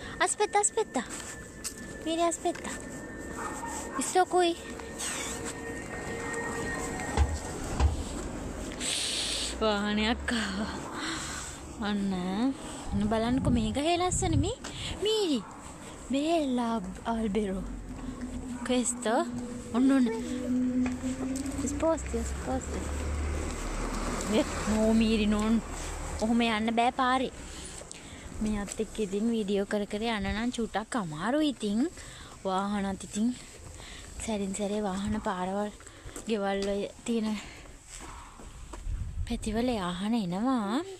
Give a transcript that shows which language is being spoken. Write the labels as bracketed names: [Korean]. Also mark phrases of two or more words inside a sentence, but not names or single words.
[Sinhala] මීරි අස්පෙත්තා. ඉස්සොකුයි. වාහනයක් ආවා. ඔන්න බලන්නකෝ මේක හේ ලස්සන මේ මීරි. [Italian] bella albero. questo non sposti no Miri non [Sinhala] ඔහොම යන්න බෑ පාරේ. මෙයාත් එක්ක ඉතින් වීඩියෝ කර යන්න නම් චුට්ටක් අමාරුයි. ඉතින් වාහනත් ඉතින් සැරින් සැරේ වාහන පාරවල් ගෙවල් වල තියෙන පැතිවල යාහන එනවා.